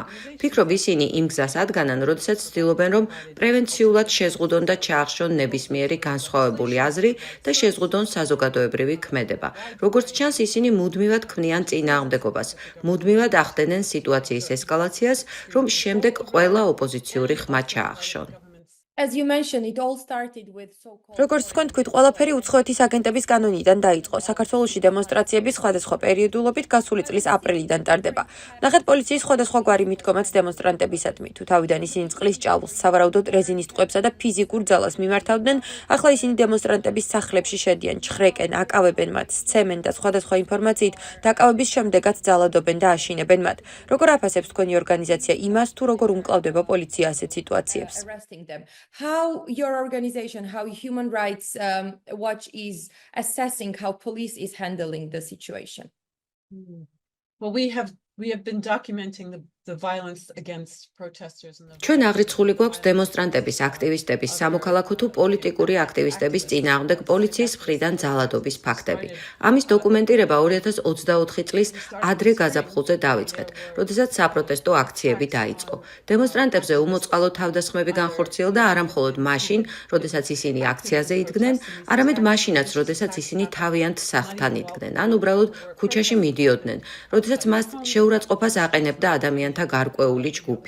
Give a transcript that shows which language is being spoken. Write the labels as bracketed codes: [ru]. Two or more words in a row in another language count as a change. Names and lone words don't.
[ka] ვფიქრობ, ისინი იმ გზას ადგანან, როდესაც ცდილობენ, რომ პრევენციულად შეზღუდონ და ჩაახშონ ნებისმიერი განსხვავებული აზრი და შეზღუდონ საზოგადოებრივი ქმედება. როგორც ჩანს, ისინი მუდმივად ქმნიან წინააღმდეგობას, მუდმივად ახდენენ სიტუაციის ესკალაციას, რომ შემდეგ ყველა ოპოზიციური ხმა ჩაახშონ. [en] As you mentioned, it all started with so-called [ka] როგორც თქვენ თქვით, ყველაფერი უცხოეთის აგენტების კანონიდან დაიწყო. საქართველოში დემონსტრაციები სხვადასხვა პერიოდულობით გასული წლის აპრილიდან ტარდება. ნახეთ პოლიციის სხვადასხვაგვარი მიდგომაც დემონსტრანტებისადმი. თუ თავიდან ისინი წყლის ჭავლს, სავარაუდოდ რეზინის ტყვებსა და ფიზიკურ ძალას მიმართავდნენ, ახლა ისინი დემონსტრანტების სახლებში შედიან, ჩხრეკენ, აკავებენ მათ, სცემენ და სხვადასხვა ინფორმაციით დაკავების შემდეგაც ძალადობენ და აშინებენ მათ. როგორ აფასებს თქვენი ორგანიზაცია იმას, თუ როგორ უმკლავდება პოლიცია ასეთ სიტუაციებს? [en] arresting them. How your organization, how Human Rights Watch is assessing how police is handling the situation? Well, we have been documenting the violence against protesters and the [ka] ჩვენ აღრიცხული გვაქვს დემონსტრანტების, აქტივისტების, სამოქალაქო თუ პოლიტიკური აქტივისტების წინააღმდეგ პოლიციის მხრიდან ძალადობის ფაქტები. ამის დოკუმენტირება 2024 წლის ადრე გაზაფხულზე დავიწყეთ, როდესაც საპროტესტო აქციები დაიწყო. დემონსტრანტებზე უმოწყალო თავდასხმები განხორციელდა არა მხოლოდ მაშინ, როდესაც ისინი აქციაზე იდგნენ, არამედ მაშინაც, როდესაც ისინი თავიანთ სახლთან იდგნენ, ან უბრალოდ ქუჩაში მიდიოდნენ, როდესაც მას შეურაცხყოფას აყენებდა ადამიანთა გარკვეული ჯგუფი.